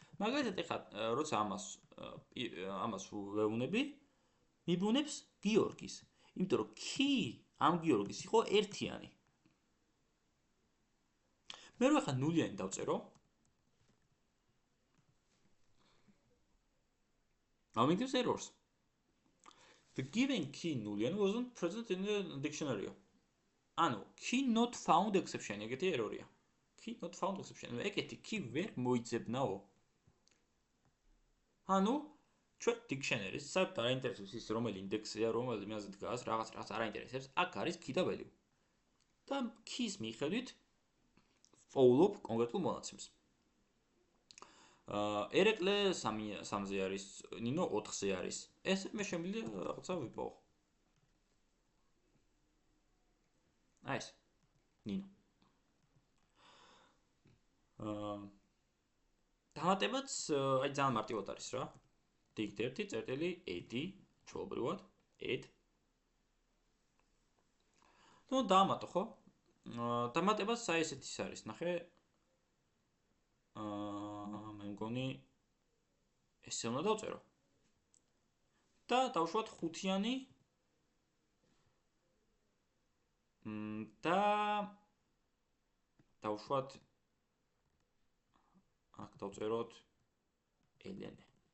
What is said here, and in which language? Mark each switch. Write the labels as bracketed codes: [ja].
[ka] მაგალითად ეხლა როცა ამას ვეუბნები, მიბუნებს გიორგის. იმიტომ რომ key ამ გიორგის იყო ერთიანი. მე რო ახლა ნულიანი დავწერო. ამიტომ errors. [en] The given key nullian wasn't present in the dictionary. [ka] ანუ [en] key not found exception ეგეთი error-ია. Key not found exception. [ka] ეგეთი key ვერ მოიძებნაო. ანუ ჩვენ dictionary-ს საერთოდ არ ინტერესებს ის რომელი ინდექსია, რომელი მიზეზი დგას, რაღაც არ აინტერესებს. აქ არის key და value. და key-ის მიხედვით ვსწავლობ კონკრეტულ მონაცემს. ერეკლე 3-ზე არის, ნინო 4-ზე არის. ეს მე შემიძლია რაღაცა ვიპოვო. აი ეს. ნინო. დამატებაც აი ძალიან მარტივად არის რა. dict 1 წერტილი add ჩვეულებრივად add. ნუ დამატო ხო? დამატებაც აი ესეთი არის, ნახე. მე მგონი ესე უნდა დავწერო. და დავშვათ 5-იანი და დავშვათ აქ დავწეროთ ელენე.